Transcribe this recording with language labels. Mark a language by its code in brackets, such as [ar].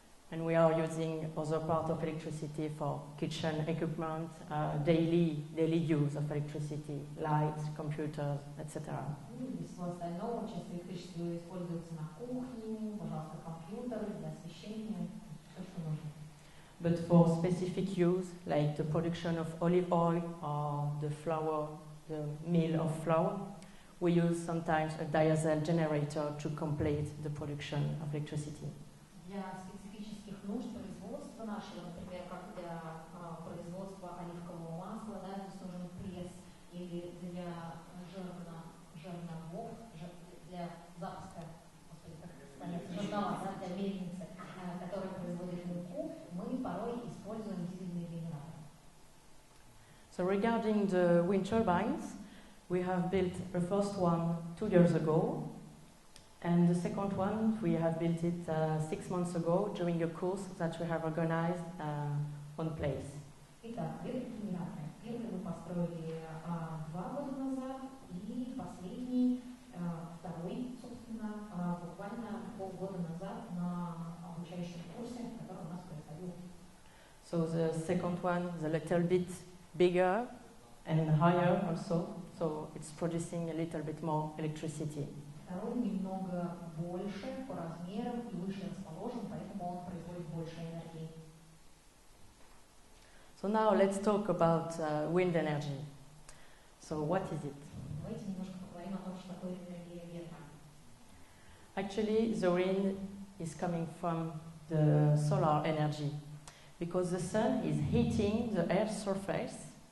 [en] And we are using other part of electricity for kitchen equipment, daily use of electricity, lights, computers, etc. [ru] И из всего остального часть электричества используется на кухне, пожалуйста, компьютер для освещения, все, что нужно. [en] But for specific use, like the production of olive oil or the flour, the mill of flour, we use sometimes a diesel generator to complete the production of electricity. [ru] Для специфических нужд производства нашего, например, как для производства оливкового масла, да, здесь нужен пресс, или для жерновов, для запуска, жернова, да, для мельницы, которая производит муку, мы порой используем дизельные генераторы. [en] So regarding the wind turbines, we have built the first one 2 years ago. And the second one, we have built it 6 months ago during a course that we have organized on place. [ru] Итак, ветрогенераторы. Первый мы построили 2 года назад, и последний, второй, собственно, буквально полгода назад на обучающем курсе, который у нас происходил. [en] So the second one is a little bit bigger and higher also, so it's producing a little bit more electricity. [ru] Второй немного больше по размерам и выше расположен, поэтому он производит больше энергии. [en] So now let's talk about wind energy. So what is it? [ru] Давайте немножко поговорим о том, что такое энергия ветра. [en] Actually, the wind is coming from the solar energy because the sun is heating the Earth's surface.